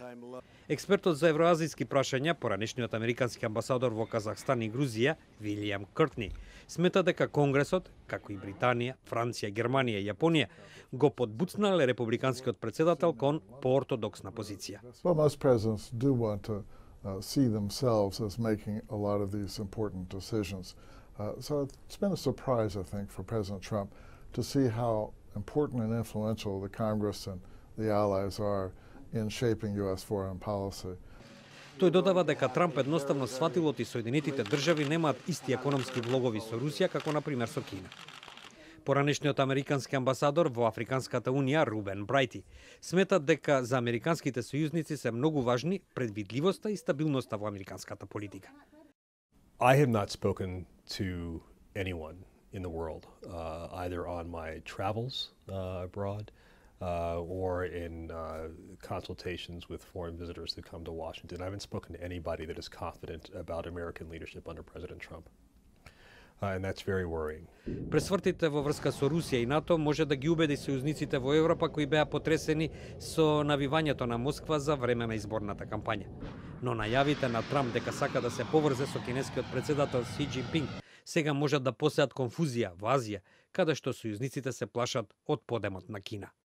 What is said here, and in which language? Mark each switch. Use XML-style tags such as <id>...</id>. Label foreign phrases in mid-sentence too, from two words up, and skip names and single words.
<mk>Експертот за евроазијски прашања, поранешниот американски амбасадор во Казахстан и Грузија, Вилијам Къртни, смета дека Конгресот, како и Британија, Франција, Германија и Јапонија, го подбуцнале републиканскиот председател кон поортодоксна позиција.</mk> <en>Do want to see themselves as making a lot of these important decisions. So it's been a surprise, I think, for President Trump to see how important and influential the Congress and the allies are in shaping U.S. foreign policy.</en> <mk>Тој додава дека Трамп едноставно сватил и Соединетите држави немаат исти економски влогови со Русија како на пример со Кина. Поранешниот американски амбасадор во Африканската унија Рубен Брайти смета дека за американските сојузници се многу важни предвидливоста и стабилноста во американската политика.</mk> <en>I have not spoken to anyone in the world, either on my travels abroad or in consultations with foreign visitors that come to Washington. I haven't spoken to anybody that is confident about American leadership under President Trump. And that's very worrying.</en> <mk>Пресвртите во врска со Русија и НАТО може да ги убеди сојузниците во Европа кои беа потресени со навивањето на Москва за време на изборната кампања. Но најавите на Трамп дека сака да се поврзе со кинескиот председател Си Џинпинг сега можат да посеат конфузија во Азија, каде што сојузниците се плашат од подемот на Кина.</mk>